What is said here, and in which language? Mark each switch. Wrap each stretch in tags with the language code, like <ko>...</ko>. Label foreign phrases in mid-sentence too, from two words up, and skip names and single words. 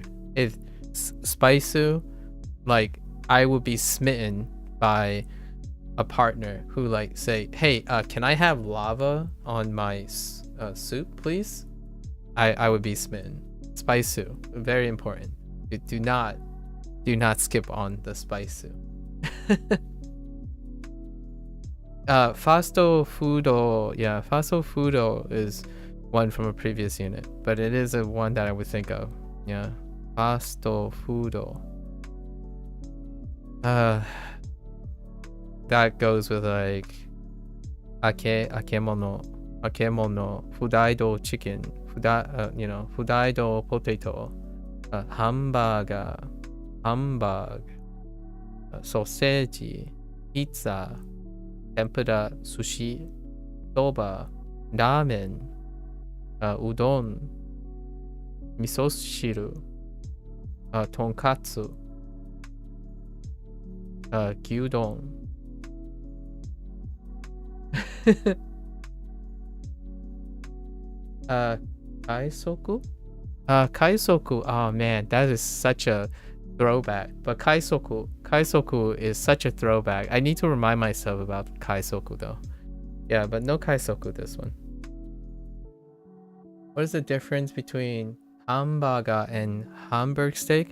<en>If spaisu, like, I would be smitten by a partner who like say, hey, can I have lava on my soup, please? I would be smitten. Spaisu, very important. Do not skip on the spaisu.</en> <ja>Fasto foodo,</ja> <en>yeah,</en> <ja>fasto foodo</ja> <en>is one from a previous unit, but it is a one that I would think of. Yeah,</en> <ja>fasto foodo.</ja> <en>That goes with like akemono, fudaido chicken, fudaido potato, hamburger, sausage, pizza,</en> <ja>tempura, sushi, soba, ramen, udon, misoshiru, tonkatsu, gyudon.</ja> <en>Kaisoku? Kaisoku, oh man, that is such a throwback. But Kaisoku is such a throwback. I need to remind myself about Kaisoku though. Yeah, but no Kaisoku this one. What is the difference between hamburger and Hamburg steak?</en>